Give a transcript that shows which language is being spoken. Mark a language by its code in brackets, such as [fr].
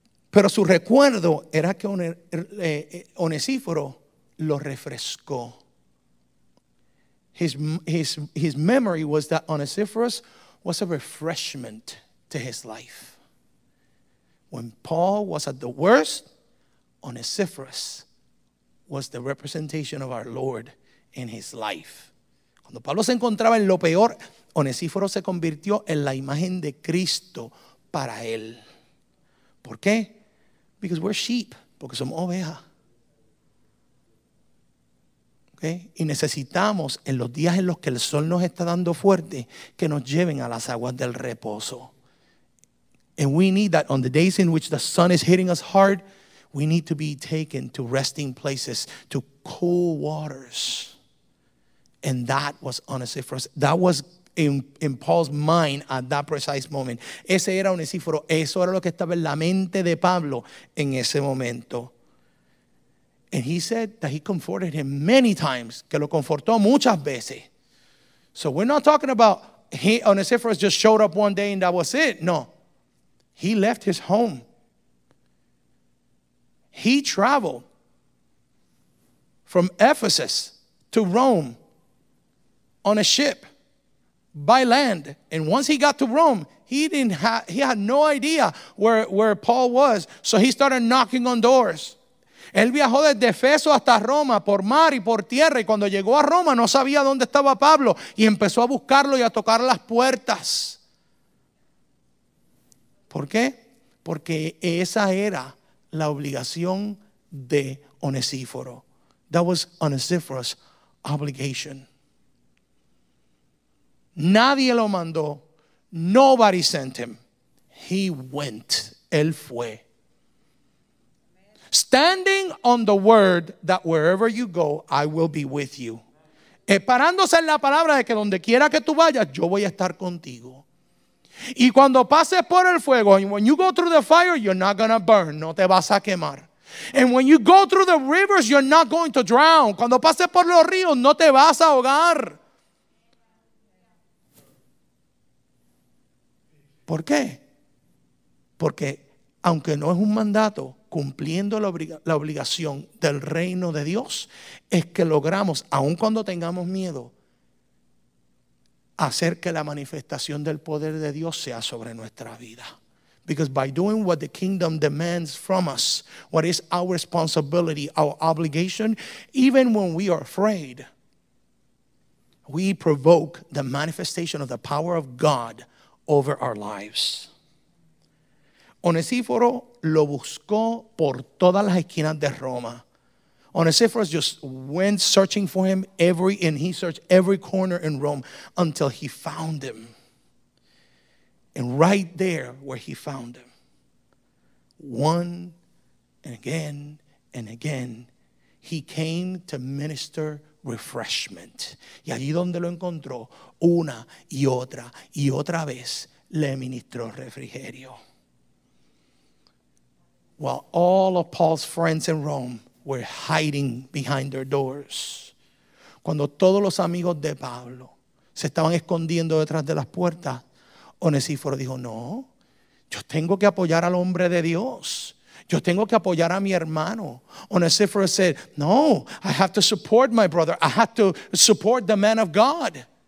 [es] Pero su recuerdo era que Onesíforo lo refrescó. [en] his memory was that Onesiphorus was a refreshment to his life. When Paul was at the worst, Onesiphorus was the representation of our Lord in his life. [es] Cuando Pablo se encontraba en lo peor, Onesíforo se convirtió en la imagen de Cristo para él. ¿Por qué? [en] Because we're sheep, [es] porque somos ovejas. ¿Okay? Y necesitamos en los días en los que el sol nos está dando fuerte que nos lleven a las aguas del reposo. [en] And we need that on the days in which the sun is hitting us hard, we need to be taken to resting places, to cool waters. And that was Onesiphorus. That was in Paul's mind at that precise moment. [es] Ese era Onesíforo. Eso era lo que estaba en la mente de Pablo en ese momento. [en] And he said that he comforted him many times, [es] que lo confortó muchas veces. [en] So we're not talking about Onesiphorus just showed up one day and that was it. No. He left his home. He traveled from Ephesus to Rome on a ship by land. And once he got to Rome, he had no idea where Paul was. So he started knocking on doors. [es] Él viajó desde Efeso hasta Roma por mar y por tierra, y cuando llegó a Roma no sabía dónde estaba Pablo y empezó a buscarlo y a tocar las puertas. ¿Por qué? Porque esa era la obligación de Onesíforo. [en] That was Onesiphorus' obligation. [es] Nadie lo mandó. [en] Nobody sent him. He went. [es] Él fue. [en] Standing on the word that wherever you go, I will be with you. [es] Parándose en la palabra de que donde quiera que tú vayas, yo voy a estar contigo. Y cuando pases por el fuego, [en] and when you go through the fire, you're not going to burn. [es] No te vas a quemar. [en] And when you go through the rivers, you're not going to drown. [es] Cuando pases por los ríos, no te vas a ahogar. ¿Por qué? Porque aunque no es un mandato, cumpliendo la obligación del reino de Dios, es que logramos, aun cuando tengamos miedo, hacer que la manifestación del poder de Dios sea sobre nuestra vida. [en] Because by doing what the kingdom demands from us, what is our responsibility, our obligation, even when we are afraid, we provoke the manifestation of the power of God over our lives. [es] Onesíforo lo buscó por todas las esquinas de Roma. [en] Onesiphorus just went searching for him and he searched every corner in Rome until he found him. And right there where he found him, one and again, he came to minister refreshment. [es] Y allí donde lo encontró, una y otra vez, le ministró refrigerio. [en] While all of Paul's friends in Rome were hiding behind their doors. [es] Cuando todos los amigos de Pablo se estaban escondiendo detrás de las puertas, Onesíforo dijo, no, yo tengo que apoyar al hombre de Dios. Yo tengo que apoyar a mi hermano. [en] Onesiphorus said, no, I have to support my brother. I have to support the man of God.